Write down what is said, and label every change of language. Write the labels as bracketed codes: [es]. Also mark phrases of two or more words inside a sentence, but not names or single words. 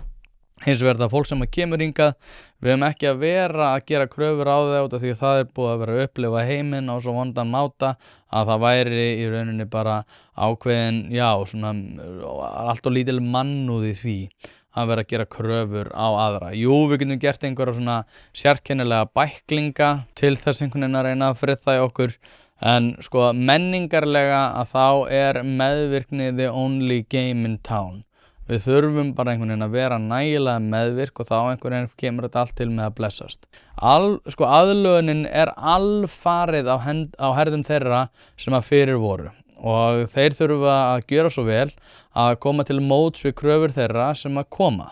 [is] Hins vegar það fólk sem kemur hingað, við höfum ekki að vera að gera kröfur á það út af því að það búið að vera að upplifa heiminn á svo vondan máta að það væri í rauninni bara ákveðin, svona allt og lítil mannúð í því að vera að gera kröfur á aðra. Jú, við getum gert einhverja svona sérkennilega bæklinga til þess einhvern veginn að reyna að friðþægja okkur, en menningarlega að þá meðvirkni [en] the only game in town. [is] Við þurfum bara einhvern veginn að vera nægilega meðvirk og þá einhvern veginn kemur þetta allt til með að blessast. Aðlögunin alfarið á herðum þeirra sem að fyrir voru. Og þeir þurfa að gjöra svo vel að koma til móts við kröfur þeirra sem að koma.